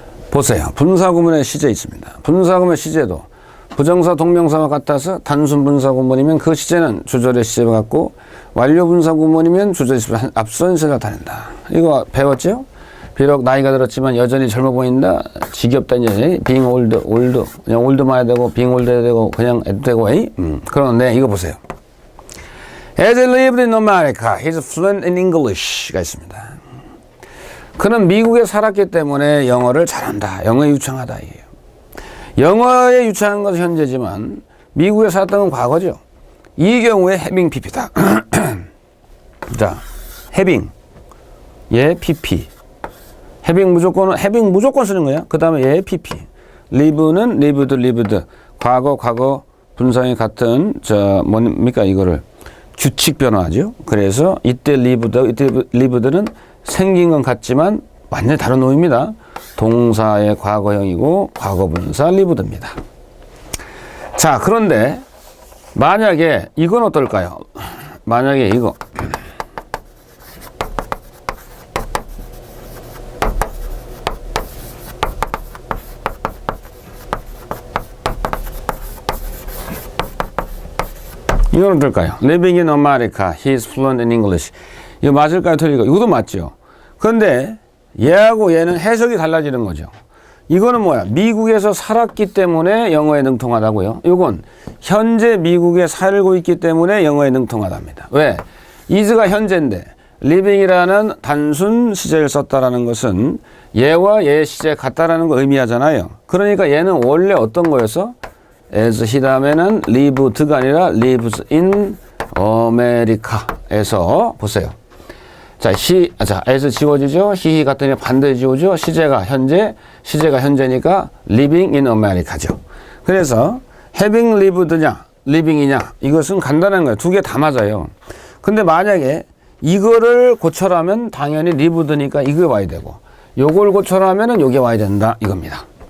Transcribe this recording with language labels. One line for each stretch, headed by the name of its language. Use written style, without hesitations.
Korean: 보세요. 분사 구문의 시제 있습니다. 분사 구문의 시제도 부정사 동명사와 같아서 단순 분사 구문이면 그 시제는 주절의 시제와 같고 완료 분사 구문이면 주절의 시제 앞선 시제를 나타낸다. 이거 배웠죠? 비록 나이가 들었지만 여전히 젊어 보인다. 지겹다 이제 being old 그냥 ol드만 해야 되고 being old 해야 되고 그냥 해도 되고 그런데 이거 보세요.
English: As he lived in America, he's fluent in English가
Korean: 있습니다. 그는 미국에 살았기 때문에 영어를 잘한다. 영어에 유창하다 이게요. 영어에 유창한 것은 현재지만 미국에 살았던 건 과거죠. 이 경우에 having pp다. 자, having 얘 pp. having 무조건 쓰는 거야. 그 다음에 얘 pp. live는 lived. 과거 분사형이 같은 뭡니까 이거를 규칙 변화죠. 그래서 이때 lived는 생긴 건 같지만 완전히 다른 놈입니다. 동사의 과거형이고 과거분사 lived입니다. 자, 그런데 만약에 이건 어떨까요? 만약에 이거 이건 어떨까요?
English: Living in America, he is fluent in English.
Korean: 이거 맞을까요? 틀릴까요? 이것도 맞죠. 그런데 얘하고 얘는 해석이 달라지는 거죠. 이거는 뭐야? 미국에서 살았기 때문에 영어에 능통하다고요. 이건 현재 미국에 살고 있기 때문에 영어에 능통하답니다. 왜? is가 현재인데 living이라는 단순 시제를 썼다라는 것은 얘와 얘의 시제 같다라는 거 의미하잖아요. 그러니까 얘는 원래 어떤 거였어? as he 다음에는 lived가 아니라 lives in America에서 보세요. 자, as 지워지죠? he 같으니 반드시 지우죠? 시제가 현재니까 living in America죠. 그래서 having lived냐, living이냐, 이것은 간단한 거예요. 두 개 다 맞아요. 근데 만약에 이거를 고쳐라면 당연히 lived니까 이거 와야 되고, 요걸 고쳐라면은 요게 와야 된다, 이겁니다.